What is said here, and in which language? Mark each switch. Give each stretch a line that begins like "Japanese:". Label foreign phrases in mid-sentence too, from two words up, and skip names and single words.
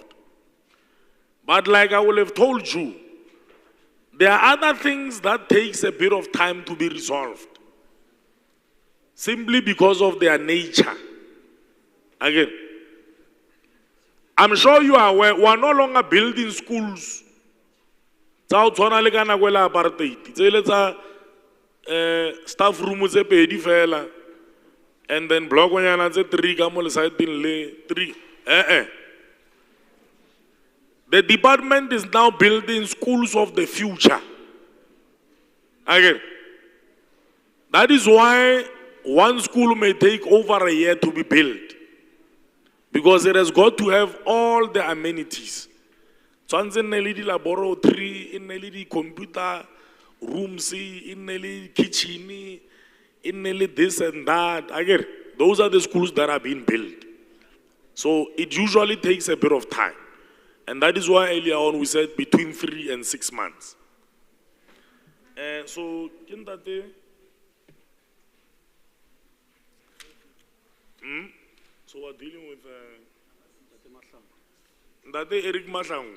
English: But like I will have told you, there are other things that takes a bit of time to be resolved, simply because of their nature. Again, I'm sure you are aware, we are no longer building schools. Staff room
Tswana: tse pedi fela,
English: and then
Tswana: block onyana tse 3 ka mo lesaeteng le 3.
English: The department is now building schools of the future. Again, that is why one school may take over a year to be built, because it has got to have all the amenities.
Tswana: Tshwantse nne le di laboratory, e nne le di
English: computer rooms,
Tswana: e nne le kitchen, e nne le
English: this and that. Again, those are the schools that are being built. So it usually takes a bit of time. And that is why earlier on we said between 3 and 6 months. So, so we're dealing with Ndate Eric Mahlangu.